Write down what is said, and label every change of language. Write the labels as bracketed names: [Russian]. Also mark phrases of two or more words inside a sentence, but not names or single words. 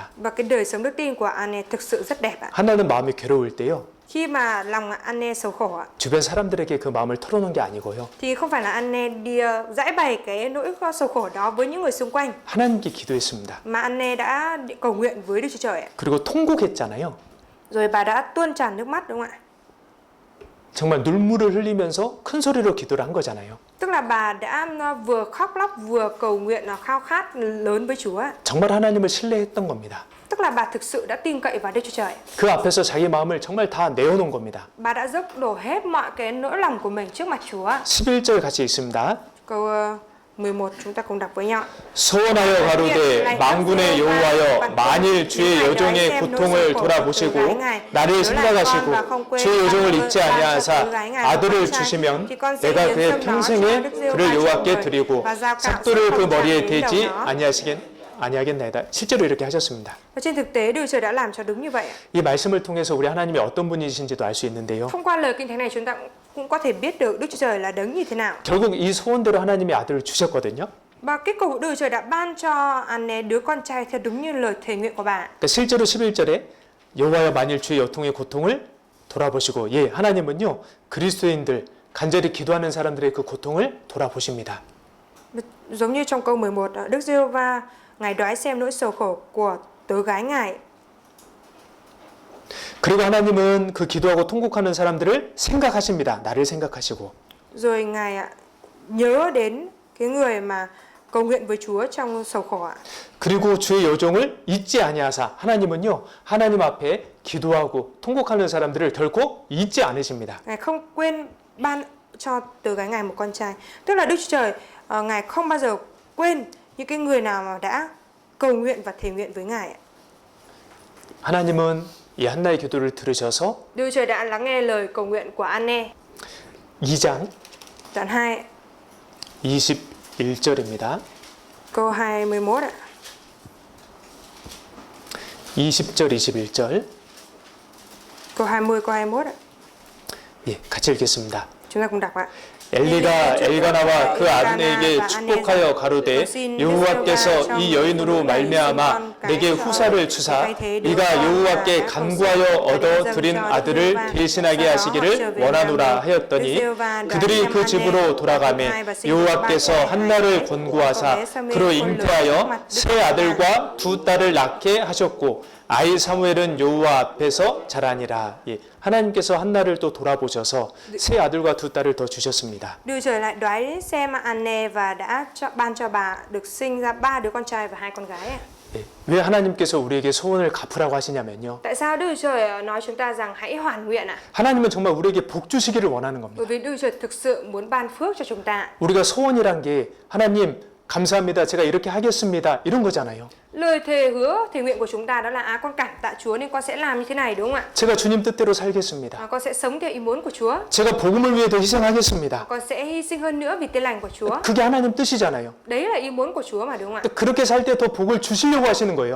[Vietnamese] Và cái đời sống đức tin của Anne thực sự rất đẹp ạ. [Korean] 한나는 마음이 괴로울 때요. [Vietnamese] Khi mà lòng Anne sầu khổ ạ, [Korean] 주변 사람들에게 그 마음을 털어놓은 게 아니고요. [Vietnamese] thì không phải là Anne đi giải bày cái nỗi sầu khổ đó với những người xung quanh, [Korean] 하나님께 기도했습니다. [Vietnamese] mà Anne đã cầu nguyện với Đức Chúa Trời ạ. [Korean] 그리고 통곡했잖아요. [Vietnamese] Rồi bà đã tuôn tràn nước mắt đúng không ạ? [Korean] 정말 눈물을 흘리면서 큰 소리로 기도를 한 거잖아요. [Vietnamese] Tức là bà đã vừa khóc lóc vừa cầu nguyện khao khát lớn với Chúa. [Korean] 정말 하나님을 신뢰했던 겁니다. [Vietnamese] Tức là bà thực sự đã tin cậy vào Đức Chúa Trời. [Korean] 그 앞에서 자기 마음을 정말 다 내어놓은 겁니다. [Vietnamese] Bà đã dốc đổ hết mọi cái nỗi lòng của mình trước mặt Chúa. [Korean] 11절 같이 있습니다. [Vietnamese] Câu 11 chúng ta cùng đọc với nhau. [Korean] 소원하여 가로되 만군의 여호와여 만일 주의 여종의 고통을 돌아보시고 나를 생각하시고 주의 여종을 잊지 아니하사 아들을 주시면 내가 그의 평생에 그를 여호와께 드리고 삭도를 그 머리에 대지 아니하겠나이다. 실제로 이렇게 하셨습니다. [Vietnamese] Và trên thực tế Đức Chúa Trời đã làm cho đúng như vậy. [Korean] 이 말씀을 통해서 우리 하나님이 어떤 분이신지도 알 수 있는데요. [Vietnamese] Thông qua lời kinh thánh này chúng ta cũng có thể biết được Đức Chúa Trời là đấng như thế nào. [Korean] 결국 이 소원대로 하나님이 아들을 주셨거든요. [Vietnamese] Và kết cục Đức Chúa Trời đã ban cho Anne đứa con trai theo đúng như lời thề nguyện của bà. [Korean] 그러니까 실제로 11절에 여호와여 만일 주의 여통의 고통을 돌아보시고 하나님은요 그리스도인들 간절히 기도하는 사람들의 그 고통을 돌아보십니다. [Vietnamese] Giống như trong câu 11, Đức Giê-hô-va Ngài đoái xem nỗi sầu khổ của tớ gái Ngài. [Korean] 그리고 하나님은 그 기도하고 통곡하는 사람들을 생각하십니다. 나를 생각하시고. [Vietnamese] Rồi Ngài nhớ đến cái người mà cầu nguyện với Chúa trong sầu khổ ạ. [Korean] 그리고 주의 여종을 잊지 아니하사 하나님은요 하나님 앞에 기도하고 통곡하는 사람들을 결코 잊지 않으십니다. [Vietnamese] Ngài không quên ban cho tớ gái Ngài một con trai. Tức là Đức Chúa Trời Ngài không bao giờ quên những cái người nào mà đã cầu nguyện và thề nguyện với Ngài. [Korean] 하나님은 이 한나의 기도를 들으셔서 [Vietnamese] Đức Chúa Trời đã lắng nghe lời cầu nguyện của Anne. [Korean] 2장 [Vietnamese] Đoạn 2 [Korean] 21절입니다. [Vietnamese] câu 21 ạ. [Korean] 20절 21절. [Vietnamese] Câu 20 câu 21 ạ. [Korean] 같이 읽겠습니다. [Vietnamese] Chúng ta cùng đọc ạ. [Korean] 엘리가 엘가나와 그 아들에게 축복하여 가로되 여호와께서 이 여인으로 말미암아 내게 후사를 주사 네가 여호와께 간구하여 얻어 드린 아들을 대신하게 하시기를 원하노라 하였더니 그들이 그 집으로 돌아가매 여호와께서 한나를 권고하사 그로 잉태하여 세 아들과 두 딸을 낳게 하셨고 아이 사무엘은 여호와 앞에서 자라니라. 하나님께서 한나를 또 돌아보셔서 세 아들과 두 딸을 더 주셨습니다. [Vietnamese] Đức Trời lại đoái xem Anne và đã ban cho bà được sinh ra 3 đứa con trai và 2 con gái. [Korean] 왜 하나님께서 우리에게 소원을 갚으라고 하시냐면요. [Vietnamese] Tại sao Đức Trời nói chúng ta rằng hãy hoàn nguyện ạ? [Korean] 하나님은 정말 우리에게 복 주시기를 원하는 겁니다. [Vietnamese] Bởi vì Đức Trời thực sự muốn ban phước cho chúng ta. [Korean] 우리가 소원이란 게 하나님 감사합니다. 제가 이렇게 하겠습니다. 이런 거잖아요. [Vietnamese] Lời thề hứa, thề nguyện của chúng ta đó là con cảm tạ Chúa nên con sẽ làm như thế này đúng không ạ? [Korean] 제가 주님 뜻대로 살겠습니다. [Vietnamese] Con sẽ sống theo ý muốn của Chúa. [Korean] 제가 복음을 위해 더 희생하겠습니다. [Vietnamese] Con sẽ hy sinh hơn nữa vì tin lành của Chúa. [Korean] 그게 하나님 뜻이잖아요. [Vietnamese] Đấy là ý muốn của Chúa mà đúng không ạ? [Korean] 그렇게 살 때 더 복을 주시려고 하시는 거예요.